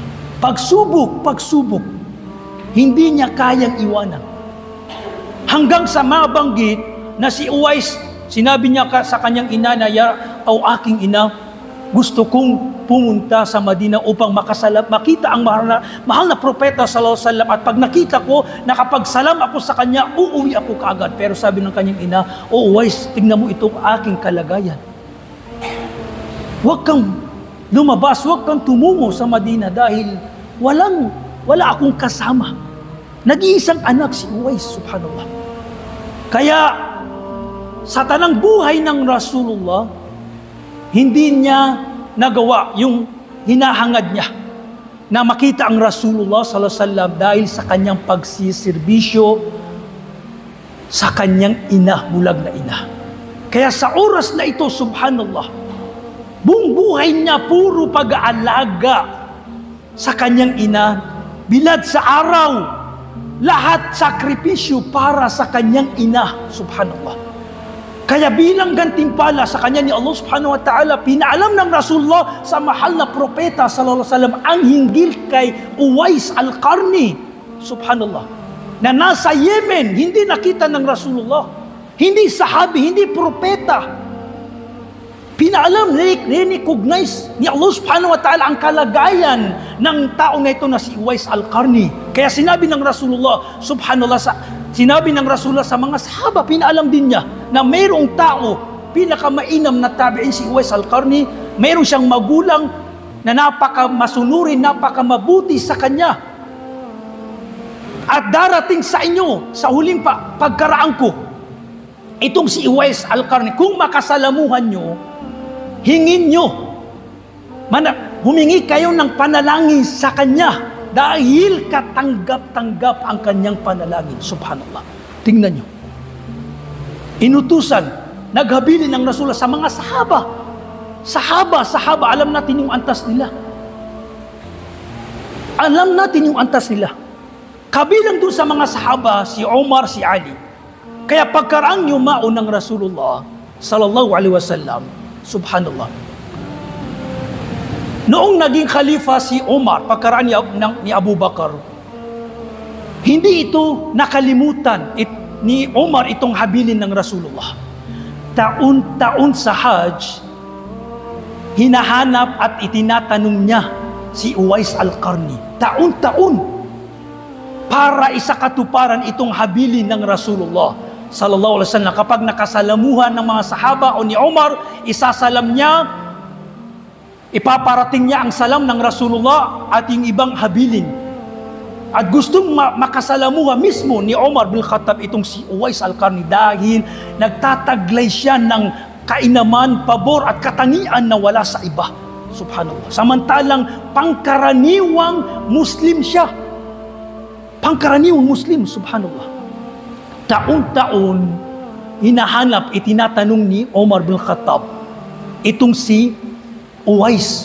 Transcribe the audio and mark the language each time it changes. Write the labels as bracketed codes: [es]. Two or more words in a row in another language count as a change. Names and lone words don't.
[tl] Pagsubok, hindi niya kayang iwanan. Hanggang sa mabanggit na si Uwais, sinabi niya sa kanyang ina na, aking ina, gusto kong pumunta sa Madina upang makita ang mahal na propeta [ar] صلى الله عليه وسلم, [tl] at pag nakita ko, nakapagsalam ako sa kanya, uuwi ako kaagad. Pero sabi ng kanyang ina, Uwais, tingnan mo itong aking kalagayan. Huwag kang lumabas, huwag kang tumungo sa Madina dahil wala akong kasama. Nag-iisang anak si Uwais, subhanallah. Kaya sa tanang buhay ng Rasulullah, hindi niya nagawa yung hinahangad niya na makita ang Rasulullah [ar] صلى الله عليه وسلم [tl] dahil sa kanyang pagsisirbisyo sa kanyang ina, bulag na ina. Kaya sa oras na ito, subhanallah, buong buhay niya puro pag-aalaga sa kanyang ina, bilad sa araw, lahat sakripisyo para sa kanyang ina, subhanallah. Kaya bilang gantimpala sa kanya ni Allah [ar] سبحانه وتعالى, [tl] pinaalam ng Rasulullah sa mahal na propeta [ar] صلى الله عليه وسلم [tl] ang hinggil kay Uwais al-Qarni, subhanallah, na nasa Yemen, hindi nakita ng Rasulullah, hindi sahabi, hindi propeta. Pinaalam, recognize ni Allah [ar] سبحانه وتعالى [tl] ang kalagayan ng tao na ito na si Uwais al-Qarni. Kaya sinabi ng Rasulullah, subhanallah, sinabi ng Rasulullah sa mga sahaba, pinaalam din niya na mayroong tao, pinakamainam na tabi'in si Uwais al-Qarni, mayroon siyang magulang na napakamasunurin, napakamabuti sa kanya. At darating sa inyo, sa huling pagkaraan ko, itong si Uwais al-Qarni, kung makasalamuhan nyo, hingin nyo, humingi kayo ng panalangin sa kanya dahil katanggap-tanggap ang kanyang panalangin. Subhanallah. Tingnan nyo. Inutusan, naghabilin ng Rasulullah sa mga sahaba. Sahaba, alam natin yung antas nila. Alam natin yung antas nila. Kabilang doon sa mga sahaba, si Umar, si Ali. Kaya pagkaraan yumao ng Rasulullah [ar] صلى الله عليه وسلم, [tl] subhanallah, noong naging khalifa si Umar, pagkaraan ni Abu Bakar, hindi ito nakalimutan ni Umar itong habilin ng Rasulullah. Taon-taon sa Hajj, hinahanap at itinatanong niya si Uwais al-Qarni. Taon-taon, para isakatuparan itong habilin ng Rasulullah [ar] صلى الله عليه وسلم. [tl] Kapag nakasalamuhan ng mga sahaba o ni Umar, isasalam niya, ipaparating niya ang salam ng Rasulullah at yung ibang habilin. At gustong makasalamuha mismo ni Umar bin Khattab itong si Uwais al-Qarni dahil nagtataglay siya ng kainaman, pabor at katangian na wala sa iba. Subhanallah. Samantalang pangkaraniwang Muslim siya. Pangkaraniwang Muslim, subhanallah. Taon-taon, hinahanap, itinatanong ni Umar bin Khattab itong si Uwais.